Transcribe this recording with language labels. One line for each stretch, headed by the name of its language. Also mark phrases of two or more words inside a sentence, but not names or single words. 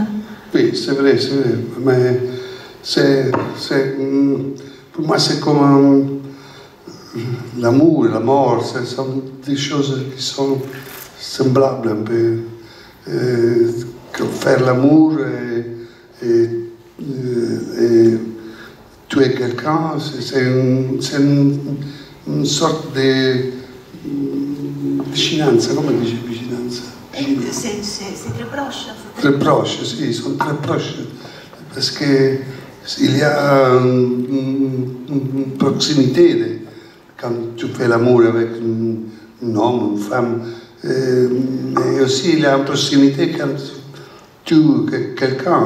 French: Oui, c'est vrai, mais pour moi c'est comme l'amour et la mort, ce sont des choses qui sont semblables un peu. Faire l'amour et tuer quelqu'un, c'est une sorte de
Italian: vicinanza, come dice vicinanza?
French: C'est très proche. Très proche, sì, ils sont très proches. Parce qu'il y a une proximité quand tu fais l'amour avec un homme, une femme. Mais aussi il y a une proximité quand tu tues quelqu'un.